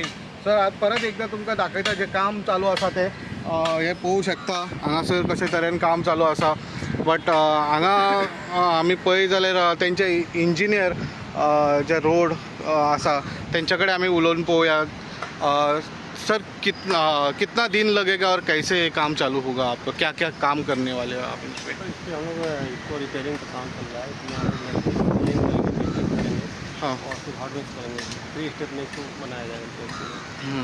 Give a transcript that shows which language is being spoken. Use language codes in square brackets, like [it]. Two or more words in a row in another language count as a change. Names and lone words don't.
[kok] सर परत एकदा तुमकां दाखयता जे काम चालू आसा ते हे पळोवंक शकता हांगासर कशे तरेन काम चालू आसा। बट हांगा आमी पळयत जाल्यार तेंचे इंजिनियर जे रोड आसा तेंच्या कडेन आमी उलोवन पळोवया। [hi] सर कितना दिन लगेगा और कैसे काम चालू होगा आपको, क्या क्या काम करने वाले हो आप इस पे? हम लोग इसको रिपेयरिंग का काम चल रहा है इसमें हाँ और फिर हार्डवेयर करेंगे 3 स्टेप में इसको बनाया जाएगा।